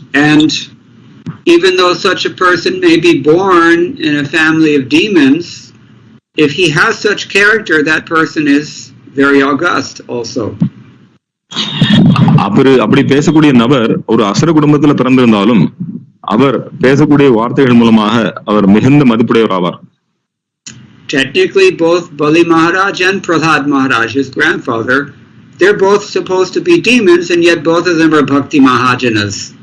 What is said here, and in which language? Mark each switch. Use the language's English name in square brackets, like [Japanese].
[English] And even though such a person may be born in a family of demons, if he has such character, that person is very august also. [Tamil] அப்படி பேசக்கூடிய நபர் ஒரு அசுர குடும்பத்தில் பிறந்திருந்தாலும் அவர் பேசக்கூடிய வார்த்தைகள் மூலமாக அவர் மிகுந்த மதிப்புடையவர் ஆவார். [English] Technically, both Bali Maharaj and Prahlad Maharaj, his grandfather, they're both supposed to be demons, and yet both of them are Bhakti Mahajanas.